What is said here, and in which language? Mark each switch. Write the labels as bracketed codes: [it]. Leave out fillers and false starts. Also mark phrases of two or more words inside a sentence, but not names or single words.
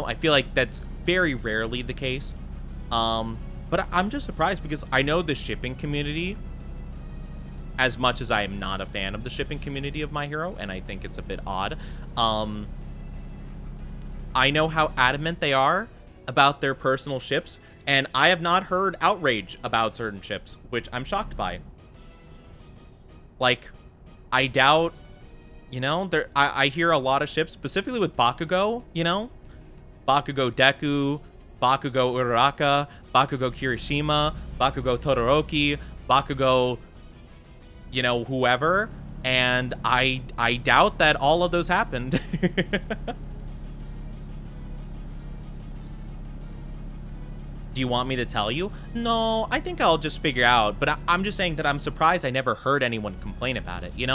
[en] I feel like that's very rarely the case. But I'm just surprised because I know the shipping community, as much as I am not a fan of the shipping community of My Hero, and I think it's a bit odd, I know how adamant they are about their personal ships, and I have not heard outrage about certain ships, which I'm shocked by. Like, I doubt, you know, I hear a lot of ships, specifically with Bakugo, you know? Bakugo Deku, Bakugo Uraraka, Bakugo Kirishima, Bakugo Todoroki, Bakugo, you know, whoever, and I doubt that all of those happened. Do you want me to tell you? No, I think I'll just figure out, but I'm just saying that I'm surprised I never heard anyone complain about it, you know?